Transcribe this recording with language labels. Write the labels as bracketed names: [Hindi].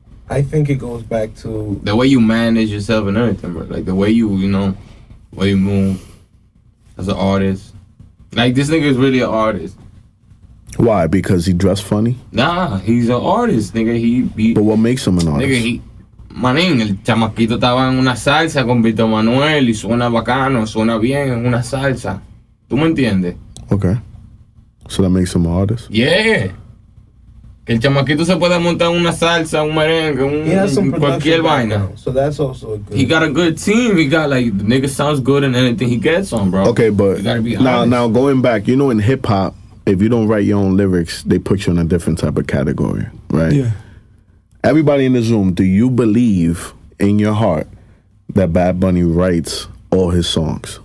[English] I think it goes back to the way you manage yourself and everything, bro. Like, the way you way you move as an artist. Like, this nigga is really an artist. Why? Because he dressed funny? Nah, he's an artist, nigga. But what makes him an artist? [Spanish] Nigga, manín, el chamaquito estaba en una salsa con Vito Manuel y suena bacano, suena bien en una salsa. ¿Tú me entiendes? [English] Okay. So that makes him an artist? Yeah. [Spanish] Que el chamaquito se puede montar una salsa, un merengue, cualquier vaina. [English] So that's also a good. He got a good team. He got, like, the nigga sounds good in anything he gets on, bro. Okay, but you gotta be now going back, in hip hop, if you don't write your own lyrics, they put you in a different type of category, right? Yeah. Everybody in this room, do you believe in your heart that Bad Bunny writes all his songs?